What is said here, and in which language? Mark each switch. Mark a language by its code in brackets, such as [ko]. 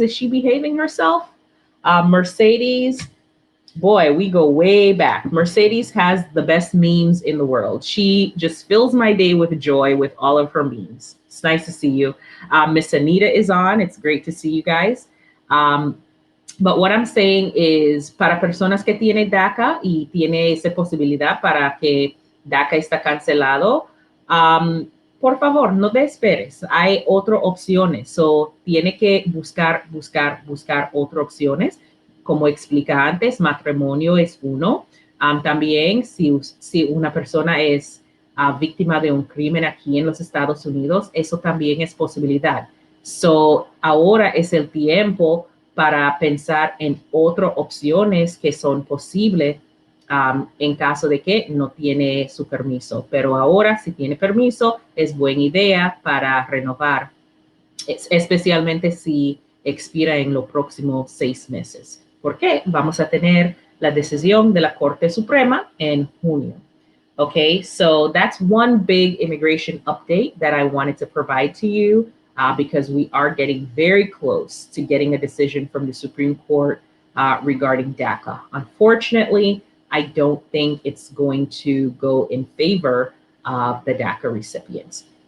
[en] Is she behaving herself? Mercedes. Boy, we go way back. Mercedes has the best memes in the world. She just fills my day with joy with all of her memes. It's nice to see you. Miss Anita is on. It's great to see you guys. But what I'm saying is, [es] para personas que tienen DACA y tiene esa posibilidad para que DACA está cancelado, por favor, no te esperes. Hay otras opciones. So, tiene que buscar otras opciones. Como explica antes, matrimonio es uno. También, si una persona es víctima de un crimen aquí en los Estados Unidos, eso también es posibilidad. So, ahora es el tiempo para pensar en otras opciones que son posibles en caso de que no tiene su permiso. Pero ahora, si tiene permiso, es buena idea para renovar, especialmente si expira en los próximos 6 meses. ¿Por qué? Vamos a tener la decisión de la Corte Suprema en junio. [en] Okay, so that's one big immigration update that I wanted to provide to you because we are getting very close to getting a decision from the Supreme Court regarding DACA. Unfortunately, I don't think it's going to go in favor of the DACA recipients.